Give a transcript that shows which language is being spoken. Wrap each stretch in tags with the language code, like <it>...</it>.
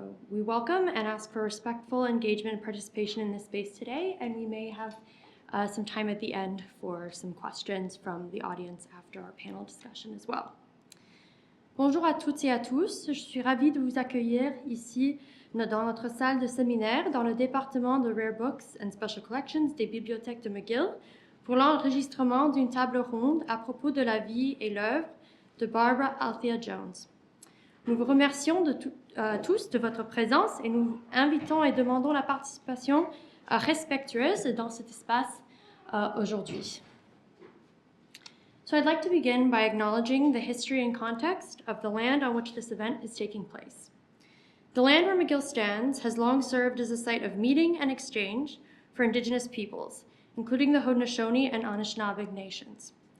<en>We welcome and ask for respectful engagement and participation in this space today, and we may have some time at the end for some questions from the audience after our panel discussion as well.</en> <fr>Bonjour à toutes et à tous, je suis ravie de vous accueillir ici dans notre salle de séminaire dans le département de Rare Books and Special Collections des bibliothèques de McGill pour l'enregistrement d'une table ronde à propos de la vie et l'œuvre de Barbara Althea Jones. Nous vous remercions tous de votre présence et nous invitons et demandons la participation respectueuse dans cet espace aujourd'hui.</fr> <en>So I'd like to begin by acknowledging the history and context of the land on which this event is taking place. The land where McGill stands has long served as a site of meeting and exchange for Indigenous peoples, including the Haudenosaunee and Anishinaabe nations.</en>